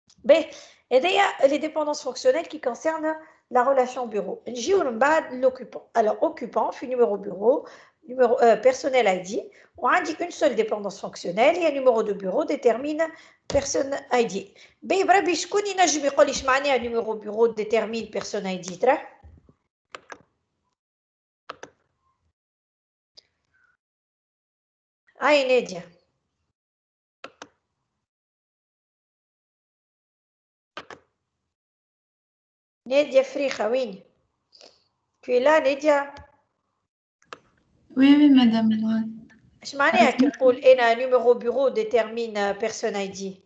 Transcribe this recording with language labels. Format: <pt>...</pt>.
<fr>Et d'ailleurs, les dépendances fonctionnelles qui concernent la relation bureau. L'occupant. Alors, occupant, fait numéro bureau, numéro personnel ID. On indique une seule dépendance fonctionnelle, il y a numéro de bureau détermine personne ID.</fr> <ar>بربي شكون ينجم يقول لي اش معناها</ar> <fr>numéro bureau détermine personne ID</fr> <ar>ترى؟ هاي نادية. نادية فريخة وين؟</ar> <fr>Tu es là</fr> <ar>نادية؟</ar> <fr>Oui, oui, madame.</fr> <ar>اش معناها كي نقول انا</ar> <fr>numéro bureau détermine personne ID؟</fr>